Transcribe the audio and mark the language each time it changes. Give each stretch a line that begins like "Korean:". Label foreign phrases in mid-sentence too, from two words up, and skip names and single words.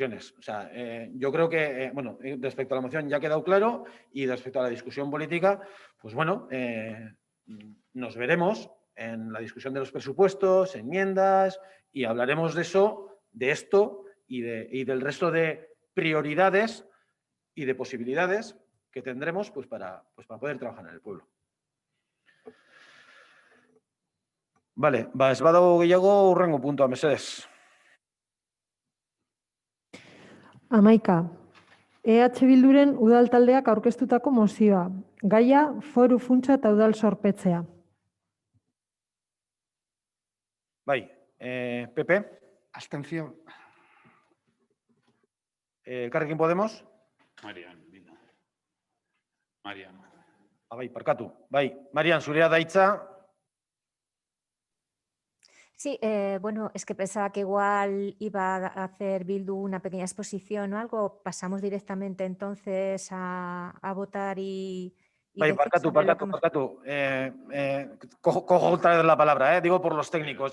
Spanish: O sea, yo creo que, bueno, respecto a la moción ya ha quedado claro y respecto a la discusión política, pues bueno, nos veremos en la discusión de los presupuestos, enmiendas, y hablaremos de eso, de esto y del resto de prioridades y de posibilidades que tendremos pues para poder trabajar en el pueblo. Vale,
Basque: ez badago gehiago hurrengo puntua, mesedez. 11. Bilduren udal taldeak aurkeztutako mozioa. Gaia foru funtsa eta udal zorpetzea. Bai, PP. Abstención. Elkarrekin Podemos. Marian. Bai, parkatu. Bai, Marian, zurea da hitza.
Spanish: Sí, bueno, es que pensaba que igual iba a hacer Bildu una pequeña exposición o algo. Pasamos directamente entonces a votar y
Basque: Bai,
Spanish: decir
Basque: parkatu.
Spanish: Cojo otra vez la palabra, digo por los técnicos.